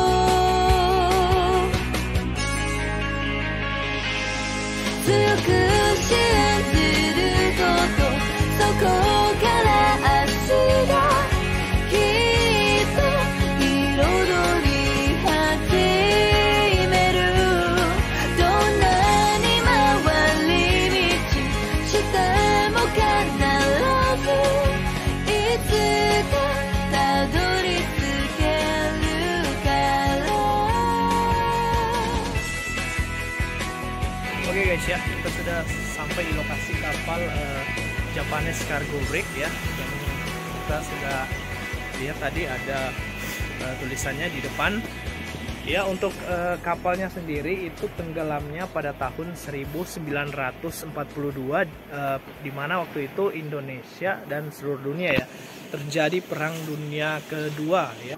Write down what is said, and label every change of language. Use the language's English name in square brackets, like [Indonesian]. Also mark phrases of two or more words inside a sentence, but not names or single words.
[Japanese] 強く信じること、そこから明日がきっと彩り始める。どんなに回り道しても必ずいつかたどり着けるから。 [Indonesian] Oke guys ya, kita sudah sampai di lokasi kapal Japanese Cargo Brig ya, yang kita sudah lihat tadi ada tulisannya di depan. Ya, untuk kapalnya sendiri itu tenggelamnya pada tahun 1942, di mana waktu itu Indonesia dan seluruh dunia ya terjadi Perang Dunia Kedua ya.